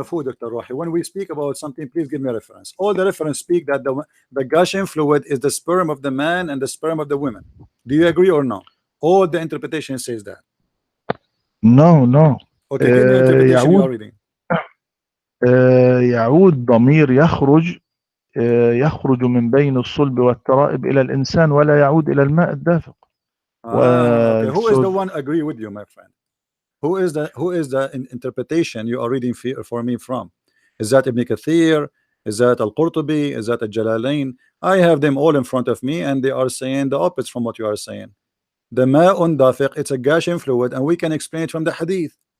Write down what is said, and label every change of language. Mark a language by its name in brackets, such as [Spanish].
[English] of who, Dr. Rohi? When we speak about something, please give me a reference. All the reference speak that the gushing fluid is the sperm of the man and the sperm of the women. Do you agree or no? All the interpretation says that. No. Okay, give me the interpretation you are reading. [Arabic] يعود ضمير يخرج من بين الصلب والترائب إلى الإنسان ولا يعود إلى الماء الدافق. [English] Okay. Who is the one agree with you, my friend? Who is the interpretation you are reading for me from? Is that Ibn Kathir? Is that Al-Qurtubi? Is that Al-Jalalain? I have them all in front of me, and they are saying the opposite from what you are saying. The ma'un dafiq, it's a gushing fluid, and we can explain it from the hadith.